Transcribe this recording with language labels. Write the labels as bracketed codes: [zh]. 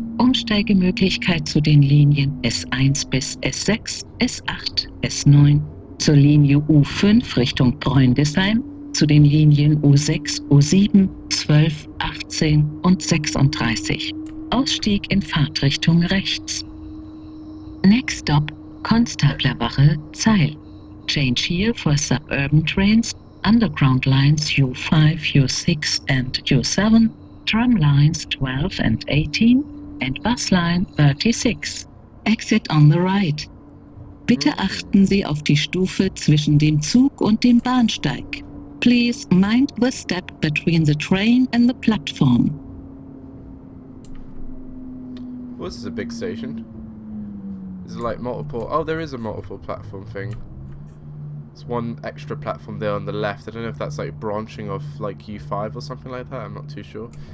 [de] Umsteigemöglichkeit zu den Linien S1 bis S6, S8, S9, zur Linie U5 Richtung Bräundesheim, zu den Linien U6, U7, 12, 18 und 36. Ausstieg in Fahrtrichtung rechts. [en] Next stop, Konstablerwache, Zeil. Change here for suburban trains, underground lines U5, U6 and U7, tram lines 12 and 18, and bus line 36. Exit on the right. [de] Bitte achten Sie auf die Stufe zwischen dem Zug und dem Bahnsteig. [en] Please mind the step between the train and the platform. Well, this is a big station. Is it like multiple... Oh, there is a multiple platform thing. There's one extra platform there on the left. I don't know if that's like branching off like U5 or something like that. I'm not too sure.